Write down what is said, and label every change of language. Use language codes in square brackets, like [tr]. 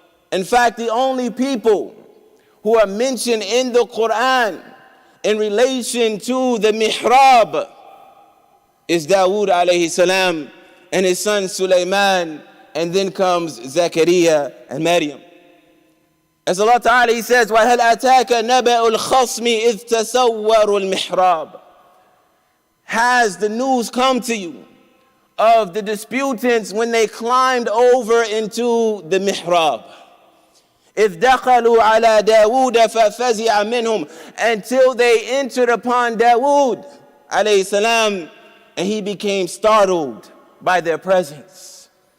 [en] In fact, the only people who are mentioned in the Quran in relation to the mihrab is Dawood alayhi salam and his son Sulaiman, and then comes Zakaria and Maryam. As Allah Ta'ala, he says, [ar] وَهَلْ أَتَاكَ نَبَأُ الْخَصْمِ إِذْ تَسَوَّرُوا الْمِحْرَابِ. [en] Has the news come to you of the disputants when they climbed over into the mihrab? [ar] إِذْ دَخَلُوا عَلَى دَاوُودَ فَفَزِعَ مِنْهُمْ. [en] Until they entered upon Dawood alayhi salam, and he became startled by their presence.